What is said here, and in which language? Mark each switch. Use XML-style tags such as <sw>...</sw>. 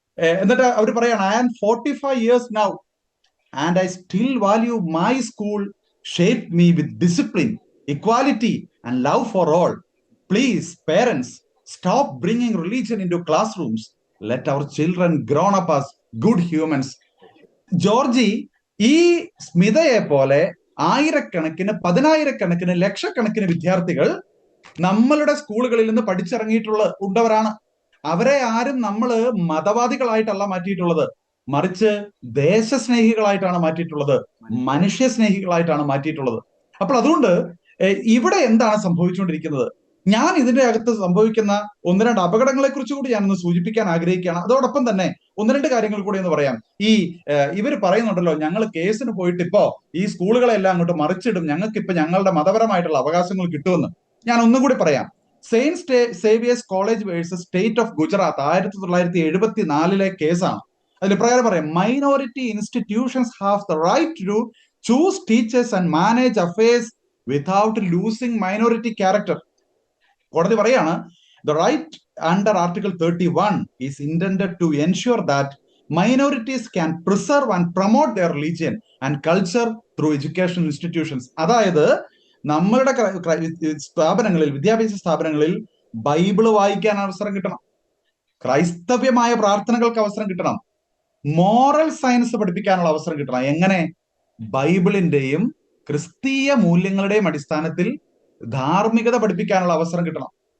<ml>എന്നിട്ട് അവർ പറയാണ്,</ml> <en>I am 45 years now and I still value my school shaped me with discipline, equality and love for all. Please, parents, stop bringing religion into classrooms. Let our children grow up as good humans.</en> <ml>Georgy, ഈ സ്മിതയെ പോലെ ആയിരക്കണക്കിന്, പതിനായിരക്കണക്കിന്, ലക്ഷക്കണക്കിന് വിദ്യാർത്ഥികൾ നമ്മളുടെ സ്കൂളുകളിൽ നിന്ന് പഠിച്ചിറങ്ങിയിട്ടുള്ളവരാണ്. അവരെ ആരും നമ്മള് മതവാദികളായിട്ടല്ല മാറ്റിയിട്ടുള്ളത്, മറിച്ച് ദേശസ്നേഹികളായിട്ടാണ് മാറ്റിയിട്ടുള്ളത്, മനുഷ്യസ്നേഹികളായിട്ടാണ് മാറ്റിയിട്ടുള്ളത്. അപ്പോൾ അതുകൊണ്ട് ഇവിടെ എന്താണ് സംഭവിച്ചുകൊണ്ടിരിക്കുന്നത്? ഞാൻ ഇതിന്റെ അകത്ത് സംഭവിക്കുന്ന ഒന്ന് രണ്ട് അപകടങ്ങളെ കുറിച്ച് കൂടി ഞാനൊന്ന് സൂചിപ്പിക്കാൻ ആഗ്രഹിക്കുകയാണ്. അതോടൊപ്പം തന്നെ ഒന്ന് രണ്ട് കാര്യങ്ങൾ കൂടി എന്ന് പറയാം. ഇവർ പറയുന്നുണ്ടല്ലോ, ഞങ്ങൾ കേസിന് പോയിട്ട് ഇപ്പോ ഈ സ്കൂളുകളെല്ലാം അങ്ങോട്ട് മറിച്ചിടും, ഞങ്ങൾക്ക് ഇപ്പൊ ഞങ്ങളുടെ മതപരമായിട്ടുള്ള അവകാശങ്ങൾ കിട്ടുമെന്ന്. ഞാൻ ഒന്നും കൂടി പറയാം. Saint Xavier's college versus state of Gujarat 1974 കേസാണ്. അതിൽ പ്രകാരം പറയാം,</ml> <en>Minority institutions have the right to choose teachers and manage affairs without losing minority character.</en> <ml>കോടതി പറയാണ്,</ml> <en>the right under Article 31 is intended to ensure that minorities can preserve and promote their religion and culture through educational institutions.</en> <ml>അതായത് നമ്മളുടെ സ്ഥാപനങ്ങളിൽ, വിദ്യാഭ്യാസ സ്ഥാപനങ്ങളിൽ Bible വായിക്കാൻ അവസരം കിട്ടണം, ക്രൈസ്തവ്യമായ പ്രാർത്ഥനകൾക്ക് അവസരം കിട്ടണം, മോറൽ സയൻസ് പഠിപ്പിക്കാനുള്ള അവസരം കിട്ടണം. എങ്ങനെ? ബൈബിളിന്റെയും ക്രിസ്തീയ മൂല്യങ്ങളുടെയും അടിസ്ഥാനത്തിൽ ധാർമ്മികത പഠിപ്പിക്കാനുള്ള അവസരം കിട്ടണം.</ml>